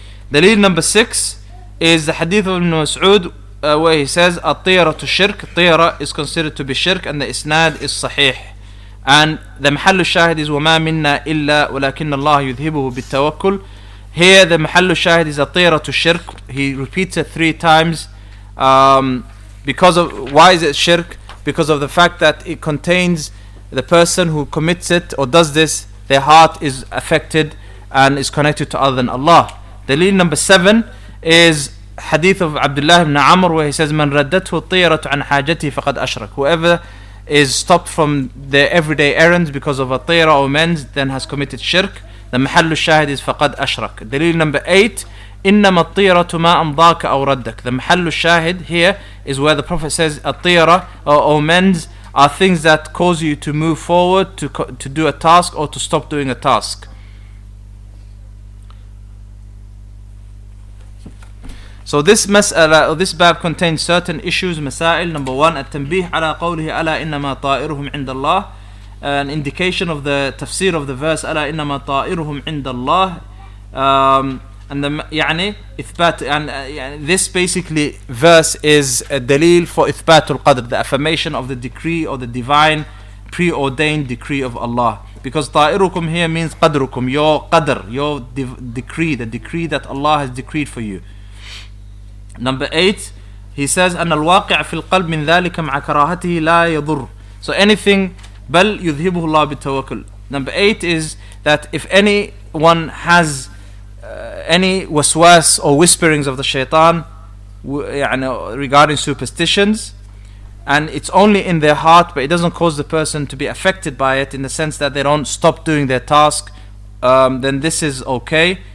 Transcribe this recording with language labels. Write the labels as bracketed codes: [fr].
[en] Dalil number 6 is the hadith of Ibn Mas'ud where he says at-tiyarah to shirk. Tiyarah is considered to be shirk and the isnad is sahih. [ar] And the محل الشاهد is وما منا إلا ولكن الله يذهبه بالتوكل. [en] Here the محل الشاهد is at-tiyarah to shirk. He repeats it 3 times. Because of, why is it shirk? Because of the fact that it contains the person who commits it or does this, their heart is affected and is connected to other than Allah. Dalil number 7 is hadith of Abdullah ibn Amr where he says [ar] من ردته الطيرة عن حاجته فقد أشرك. [en] Whoever is stopped from their everyday errands because of a tiyarah or mens, then has committed shirk. [ar] The محل الشاهد is فقد أشرك. [en] Dalil number 8, [ar] إنما الطيرة ما أمضاك أو ردك. [en] The محل الشاهد here is where the Prophet says الطيرة or omens are things that cause you to move forward, to do a task or to stop doing a task. So this mas'ala or this bab contains certain issues, masail. [ar] Number 1, التنبيه على قوله ألا إنما طائرهم عند الله, [en] an indication of the tafsir of the verse [ar] ألا إنما طائرهم عند الله. [en] And the يعني إثبات, and this basically verse is a dalil for إثبات القدر, the affirmation of the decree or the divine preordained decree of Allah. Because طائركم here means قدركم, your qadr, your decree, the decree that Allah has decreed for you. Number 8, he says [ar] أن الواقع في القلب من ذلك مع كراهته لا يضر. [en] So anything [ar] بل يذهبه الله بالتوكل. [en] Number 8 is that if anyone has any waswas or whisperings of the shaitan regarding superstitions, and it's only in their heart but it doesn't cause the person to be affected by it in the sense that they don't stop doing their task, then this is okay.